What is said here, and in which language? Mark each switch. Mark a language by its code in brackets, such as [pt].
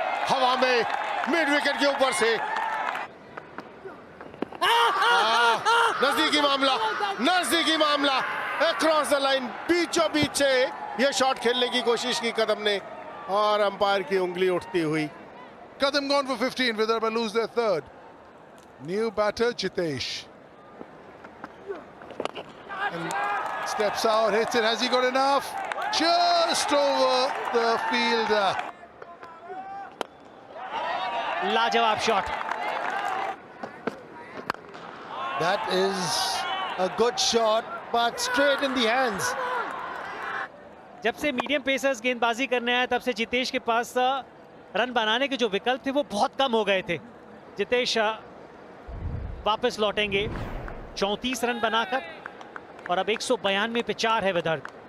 [hi] हवा में mid wicket के ऊपर से नजदीकी मामला अक्रॉस द लाइन, बीचों बीच से ये शॉट खेलने की कोशिश की कदम ने, और अंपायर की उंगली उठती हुई। [en] Kadam gone for 15. Vidarbha lose their third. New batter Jitesh. And steps out, hits it. Has he got enough? Just over the fielder. [hi] लाजवाब shot. [en] That is a good shot, but straight in the hands. [hi] जब से medium pacers गेंदबाजी करने आए तब से जितेश के पास run बनाने के जो विकल्प थे वो बहुत कम हो गए थे। जितेश वापस लौटेंगे 34 रन बनाकर, और अब 192 पे 4 है विदर्भ।